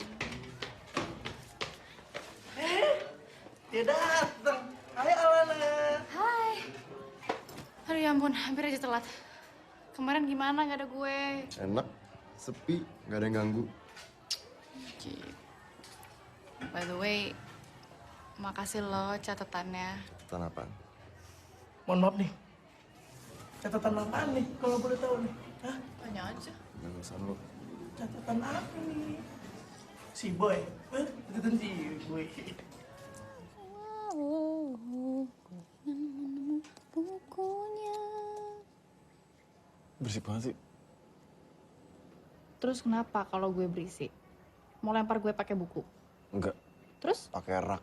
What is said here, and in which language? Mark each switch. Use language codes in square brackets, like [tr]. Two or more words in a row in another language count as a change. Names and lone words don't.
[id] Dia datang. Hai Alana. Hai. Aduh ya ampun, hampir aja telat. Kemarin gimana nggak ada gue? Enak, sepi, nggak ada yang ganggu. Gitu. [en] By the way, [id] makasih lo catatannya. Catatan apaan? Mohon maaf nih. Catatan apaan nih kalau boleh tahu nih? Hah? Tanya aja. Nggak urusan lo. Catatan apa nih? Si Boy. Catatan si Boy. Bukunya. Bersih banget sih. Terus kenapa kalau gue berisik? Mau lempar gue pakai buku? Enggak. Terus? Pakai rak.